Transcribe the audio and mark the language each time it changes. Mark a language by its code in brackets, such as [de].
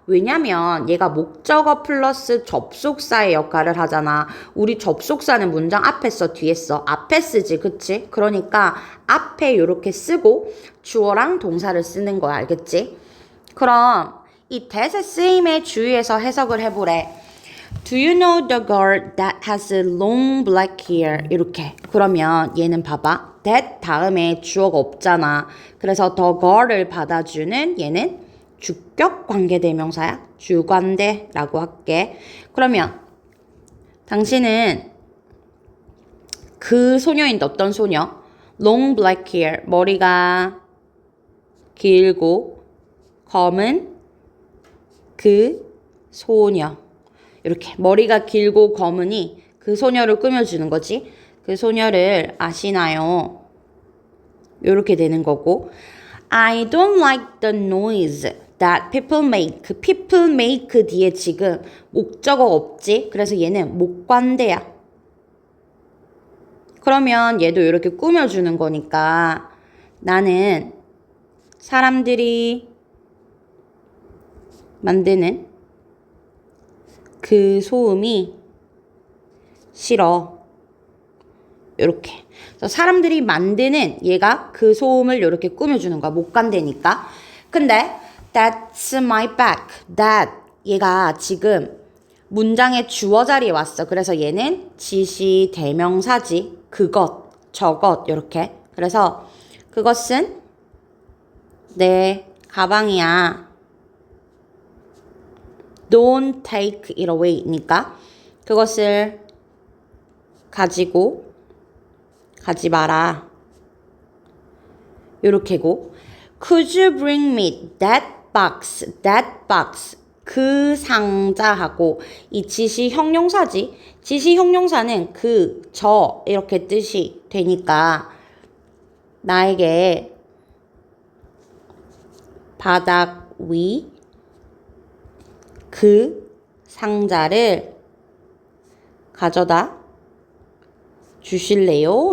[ko] 왜냐면 얘가 목적어 플러스 접속사의 역할을 하잖아. 우리 접속사는 문장 앞에 써 뒤에 써. 앞에 쓰지. 그치? 그러니까 앞에 이렇게 쓰고 주어랑 동사를 쓰는 거야. 알겠지? 그럼 이 that의 쓰임에 주의해서 해석을 해보래. [en] Do you know the girl that has long black hair? [ko] 이렇게. 그러면 얘는 봐봐. that 다음에 주어가 없잖아. 그래서 the girl을 받아주는 얘는 주격 관계대명사야. 주관대라고 할게. 그러면 당신은 그 소녀인데 어떤 소녀? [en] long black hair. [ko] 머리가 길고 검은 그 소녀. 이렇게 머리가 길고 검으니 그 소녀를 꾸며주는 거지. 그 소녀를 아시나요? 이렇게 되는 거고. [en] I don't like the noise that people make. [ko] 그 people make 뒤에 지금 목적어 없지? 그래서 얘는 목관대야. 그러면 얘도 이렇게 꾸며주는 거니까 나는 사람들이 만드는 그 소음이 싫어. 요렇게. 그래서 사람들이 만드는 얘가 그 소음을 요렇게 꾸며주는 거야. 목관대니까. 근데 [en] that's my back. [ko] that 얘가 지금 문장의 주어 자리에 왔어. 그래서 얘는 지시 대명사지. 그것, 저것 요렇게. 그래서 그것은 내 가방이야. [en] Don't take it away [ko] 니까 그것을 가지고 가지 마라. 요렇게고 [en] Could you bring me that box? That box. [ko] 그 상자하고 이 지시 형용사지. 지시 형용사는 그, 저 이렇게 뜻이 되니까 나에게 바닥 위 그 상자를 가져다 주실래요?